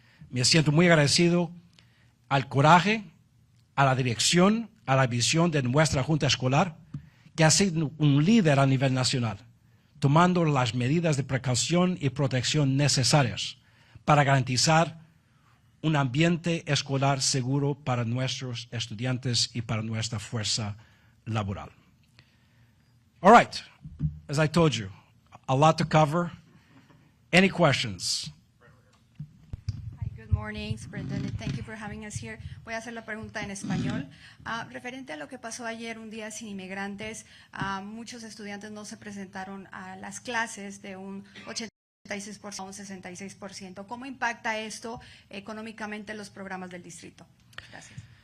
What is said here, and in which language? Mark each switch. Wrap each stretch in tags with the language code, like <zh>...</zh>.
<es>Me siento muy agradecido al coraje, a la dirección, a la visión de nuestra Junta Escolar, que ha sido un líder a nivel nacional, tomando las medidas de precaución y protección necesarias para garantizar un ambiente escolar seguro para nuestros estudiantes y para nuestra fuerza laboral.</es> <en>All right, as I told you, a lot to cover. Any questions? Hi, good morning, Superintendent. Thank you for having us here.</en> <es>Voy a hacer la pregunta en español. Referente a lo que pasó ayer, un día sin inmigrantes, muchos estudiantes no se presentaron a las clases de un 86% a un 66%. ¿Cómo impacta esto económicamente los programas del distrito? Gracias.</es>